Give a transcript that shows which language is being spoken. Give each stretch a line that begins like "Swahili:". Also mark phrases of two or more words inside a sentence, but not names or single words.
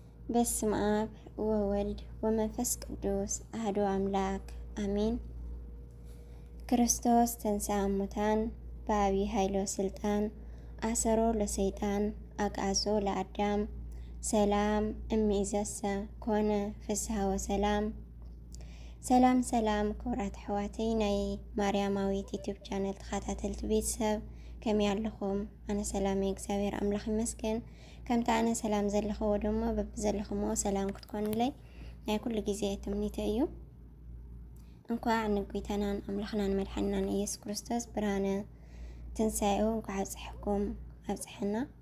Geez: በስመ አብ ወወልድ ወመንፈስ ቅዱስ አሐዱ አምላክ አሜን። ክርስቶስ ተንሥአ እሙታን በዐቢይ ኃይሎ ስልጣን አሰሮ ለሰይጣን አግዓዞ ለአዳም ሰላም እምይእዜሰ ኮነ ፍስሐ ወሰላም።
Tigrinya: ሰላም ክቡራት ኣሕዋተይ ናይ ማርያማዊት ዩቲዩብ ቻነል ተኸታተልቲ ቤተሰብ ከመይ ኣለኹም? ኣነ ሰላም እግዚአብሔር ኣምላኽ ይመስገን። ከምታ ኣነ ሰላም ዘለኽዎ ደሞ በብዘለኽሞ ሰላም ክትኮኑለይ ናይ ኩሉ ግዜ ትምኒተ እዩ። እንኳዕ ንጎይታናን ኣምላኽናን መድሓኒናን ኢየሱስ ክርስቶስ ብርሃነ ትንሣኤኡ እንኳዕ ኣብፅሕኩም ኣብፅሕና።